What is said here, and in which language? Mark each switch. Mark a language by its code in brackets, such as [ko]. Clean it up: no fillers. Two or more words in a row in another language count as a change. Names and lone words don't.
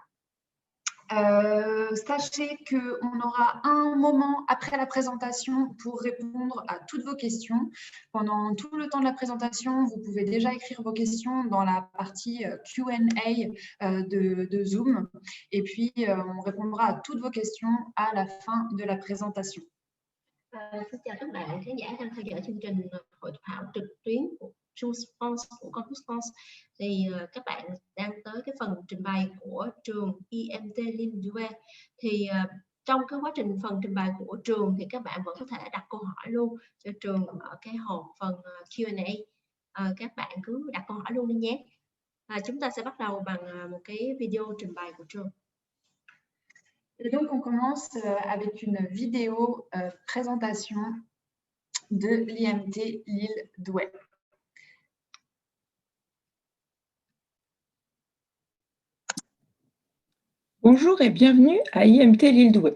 [fr] Sachez qu'on aura un moment après la présentation pour répondre à toutes vos questions. Pendant tout le temps de la présentation, vous pouvez déjà écrire vos questions dans la partie Q&A de Zoom. Et puis, on répondra à toutes vos questions à la fin de la présentation. [vi] Xin chào các bạn khán giả đang theo dõi chương trình hội thảo trực tuyến của Choose France của Campus France. Thì các bạn đang tới cái phần trình bày của trường IMT Lille Douai. Thì trong cái quá trình phần trình bày của trường thì các bạn vẫn có thể đặt câu hỏi luôn cho trường ở cái hộp phần Q&A. Các bạn cứ đặt câu hỏi luôn đi nhé. Chúng ta sẽ bắt đầu bằng một cái video trình bày của trường. [fr] Et donc, on commence avec une vidéo présentation de l'IMT Lille Douai. Bonjour et bienvenue à IMT Lille Douai.